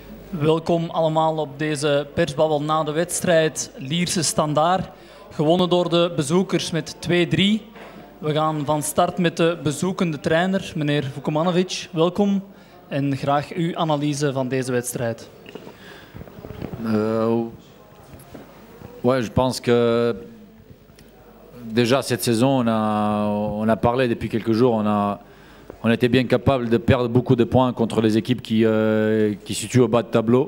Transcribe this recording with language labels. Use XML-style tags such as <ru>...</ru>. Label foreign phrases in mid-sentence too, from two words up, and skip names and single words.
<nl>Welkom allemaal op deze persbabbel na de wedstrijd. Lierse Standaard, gewonnen door de bezoekers met 2-3. We gaan van start met de bezoekende trainer, meneer Vukomanovic. Welkom en graag uw analyse van deze wedstrijd.</nl> <fr>Ouais, je pense que déjà cette saison, on a parlé depuis quelques jours, on était bien capable de perdre beaucoup de points contre les équipes qui se situent au bas de tableau.</fr>